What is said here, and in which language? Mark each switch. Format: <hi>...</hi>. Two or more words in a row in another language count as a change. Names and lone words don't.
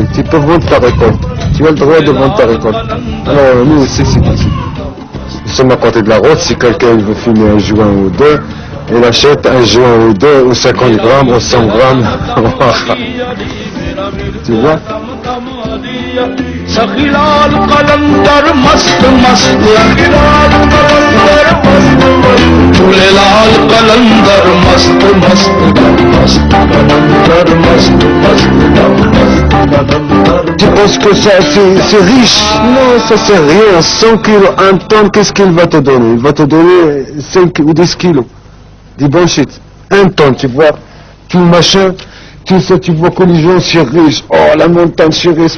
<fr>Tu peux vendre ta récolte. Tu as le droit de vendre ta récolte. Alors nous aussi c'est ici. Nous sommes à côté de la route, si quelqu'un veut fumer un joint ou deux, Il achète un joint ou deux ou 50 grammes ou 100 grammes. Tu vois?</fr> <pa>ਸਖੀਲਾਲ ਕਲੰਦਰ ਮਸਤ ਮਸਤ ਸਖੀਲਾਲ ਕਲੰਦਰ ਮਸਤ ਮਸਤ ਝੂਲੇਲਾਲ ਕਲੰਦਰ ਮਸਤ ਮਸਤ ਮਸਤ ਕਲੰਦਰ ਮਸਤ ਮਸਤ ਮਸਤ ਕਲੰਦਰ.</pa> <fr>Tu penses que ça c'est riche? Non, ça c'est rien. 100 kilos, 1 tonne, qu'est-ce qu'il va te donner? Il va te donner 5 ou 10 kilos. Dis bullshit. 1 tonne, tu vois? Tout machin. Tout ça, tu vois que les gens sont riches. Oh, la montagne c'est riche.</fr>